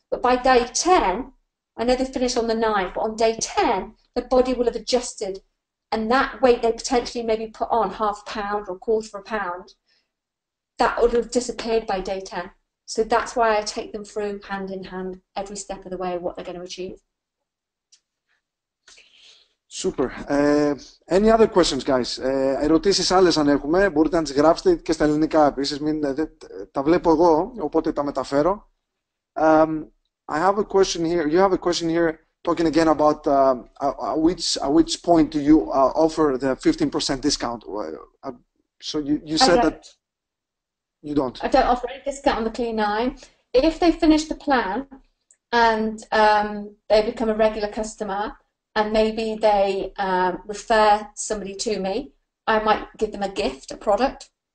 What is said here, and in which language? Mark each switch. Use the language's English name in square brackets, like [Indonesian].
[English] But by day 10, I know they finish on the 9, but on day 10, the body will have adjusted and that weight they potentially maybe put on, half a pound or a quarter of a pound, that would have disappeared by day 10. So that's why I take them through hand in hand every step of the way what they're going to achieve. Super. Any other questions, guys? [Greek] Ερωτήσεις άλλες αν έχουμε, μπορείτε να τις γράψετε και στα ελληνικά επίσης. Τα βλέπω εγώ, οπότε τα μεταφέρω. [English] I have a question here. You have a question here talking again about at which point do you offer the 15% discount? So you said that you don't. I don't offer any discount on the Clean 9. If they finish the plan and they become a regular customer and maybe they refer somebody to me, I might give them a gift, a product.